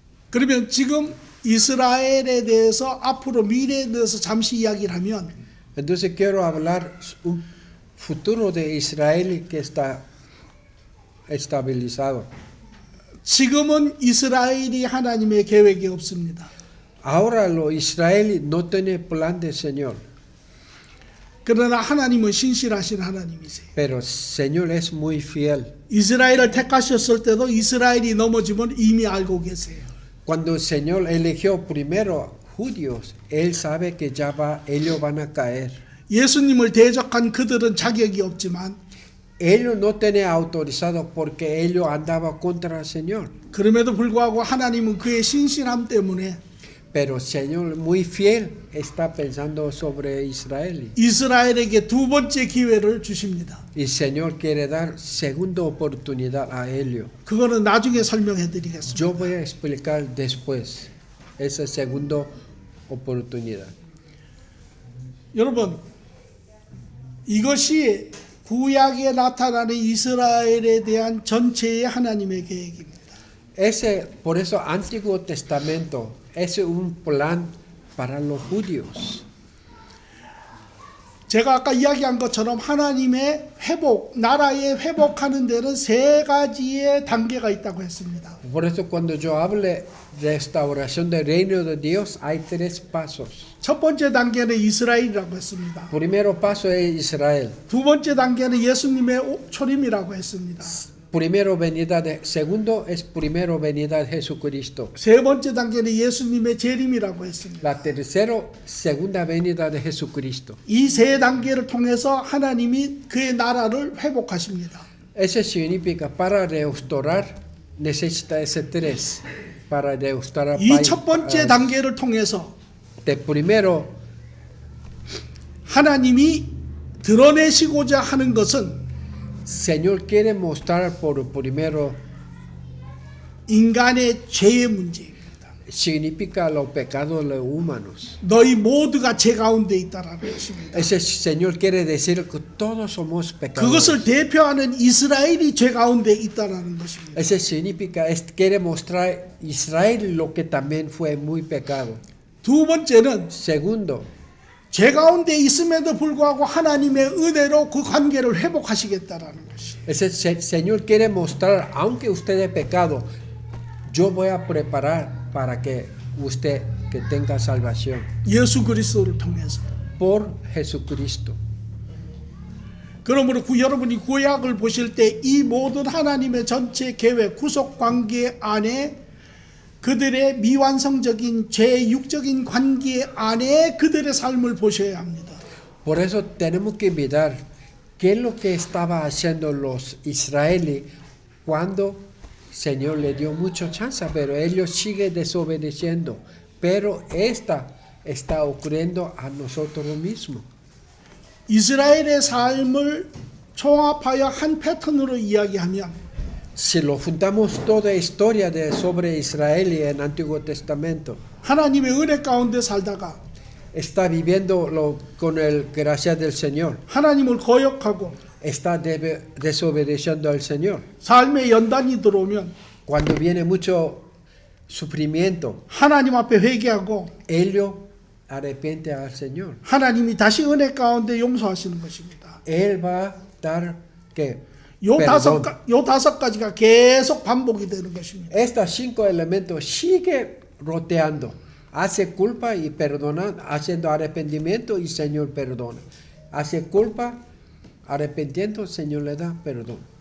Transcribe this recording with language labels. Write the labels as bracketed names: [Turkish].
[Korean] 그러면 지금 이스라엘에 대해서 앞으로 미래에 대해서 잠시 이야기를 하면 [Spanish] Entonces quiero hablar un futuro de Israel que está estabilizado. [Korean] 지금은 이스라엘이 하나님의 계획이 없습니다. [Spanish] Ahora los israelíes no tienen plan del Señor. [Korean] 그러나 하나님은 신실하신 하나님이세요. [Spanish] Pero el Señor es muy fiel. [Korean] 이스라엘을 택하셨을 때도 이스라엘이 넘어지면 이미 알고 계세요. [Spanish] Cuando el Señor eligió primero judíos, Él sabe que ya ellos van a caer. [Korean] 예수님을 대적한 그들은 자격이 없지만 [Spanish] ellos no tenían autorizado porque ellos andaban contra el Señor. [Korean] 그럼에도 불구하고 하나님은 그의 신실함 때문에 [Spanish] Pero el Señor muy fiel está pensando sobre Israel. [Korean] 이스라엘에게 두 번째 기회를 주십니다. [Spanish] Y el Señor quiere dar segunda oportunidad a ellos. [Korean] 그거는 나중에 설명해 드리겠습니다. [Spanish] Yo voy a explicar después esa segunda oportunidad. [Korean] 여러분, 이것이 구약에 나타나는 이스라엘에 대한 전체의 하나님의 계획입니다. [Spanish] Por eso Antiguo Testamento es un plan para los judíos. [Korean] 제가 아까 이야기한 것처럼 하나님의 회복, 나라의 회복하는 데는 세 가지의 단계가 있다고 했습니다. [Spanish] Por eso cuando yo hable de restauración del reino de Dios hay tres pasos. [Korean] 첫 번째 단계는 이스라엘이라고 했습니다. [Spanish] Primero paso es Israel. [Korean] 두 번째 단계는 예수님의 초림이라고 했습니다. [Spanish] Primero venida de, segundo es primero venida de Jesucristo. [Korean] 세 번째 단계는 예수님의 재림이라고 했습니다. [Spanish] La tercero, segunda venida de Jesucristo. [Korean] 이 세 단계를 통해서 하나님이 그의 나라를 회복하십니다. [Spanish] Eso significa para restaurar necesita ese tres para restaurar. [Korean] 이 첫 번째 단계를 통해서 [Spanish] De primero [Korean] 하나님이 드러내시고자 하는 것은 [Spanish] Señor quiere mostrar por primero [Korean] 인간의 죄의 문제입니다. [Spanish] significa los pecados de los humanos. [Korean] 너희 모두가 죄 가운데 있다라는 것입니다. [Spanish] Ese Señor quiere decir que todos somos pecadores. [Korean] 그것을 대표하는 이스라엘이 죄 가운데 있다라는 것입니다. [Spanish] Ese significa quiere mostrar Israel lo que también fue muy pecado. [Korean] 두 번째는 [Spanish] Segundo, [Korean] 죄 가운데 있음에도 불구하고 하나님의 은혜로 그 관계를 회복하시겠다라는 것이. [Spanish] ese Señor quiere mostrar, aunque usted es pecado, yo voy a preparar para que usted que tenga salvación [Korean] 예수 그리스도를 통해서. [Spanish] por Jesucristo. [Korean] 그러므로 여러분이 구약을 보실 때 이 모든 하나님의 전체 계획, 구속 관계 안에 그들의 미완성적인 죄육적인 관계 안에 그들의 삶을 보셔야 합니다. [Spanish] Por eso tenemos que mirar qué es lo que estaba haciendo los israelíes cuando el Señor le dio mucha chance, pero ellos siguen desobedeciendo. Pero esta está ocurriendo a nosotros mismos. [Korean] 이스라엘의 삶을 총합하여 한 패턴으로 이야기하면 [Spanish] Si lo juntamos toda historia sobre Israel y en Antiguo Testamento, [Korean] 하나님의 은혜 가운데 살다가 [Spanish] está viviendo con el gracia del Señor, [Korean] 하나님을 거역하고 [Spanish] está desobedeciendo al Señor. [Korean] 삶의 연단이 들어오면 [Spanish] Cuando viene mucho sufrimiento, [Korean] 하나님 앞에 회개하고 [Spanish] ellos arrepienten al Señor. [Korean] 하나님이 다시 은혜 가운데 용서하시는 것입니다. [Spanish] Él va a dar que [Korean] 요 [Spanish] perdón. [Korean] 다섯 가지가 계속 반복이 되는 것입니다. [Spanish] Estos 5 elementos sigue roteando. Hace culpa y perdona, haciendo arrepentimiento y Señor perdona. Hace culpa, arrepentiendo, Señor le da perdón.